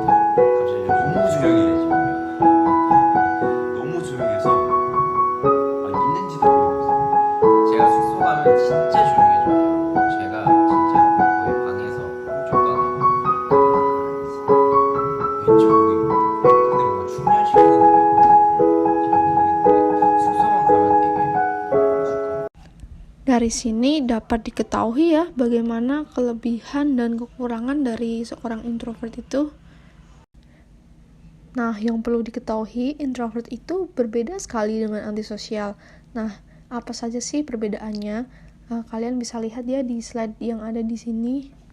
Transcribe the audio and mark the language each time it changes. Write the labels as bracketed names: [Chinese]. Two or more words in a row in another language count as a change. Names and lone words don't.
[Korean] 갑자기 너무 조용해지면 너무 조용해서 있는지도 모르겠어요. 제가 숙소 가면 진짜 조용해져요. 제가 진짜 거의 방에서 홈쪽도 안 하고 왠지 모르겠고 근데 뭔가 충전시키는 잘 모르겠는데 숙소만 가면 되게 익숙하고 [Indonesian] Dari sini dapat diketahui ya bagaimana kelebihan dan kekurangan dari seorang introvert itu. Nah, yang perlu diketahui, introvert itu berbeda sekali dengan antisosial. Nah, apa saja sih perbedaannya? Kalian bisa lihat ya di slide yang ada di sini.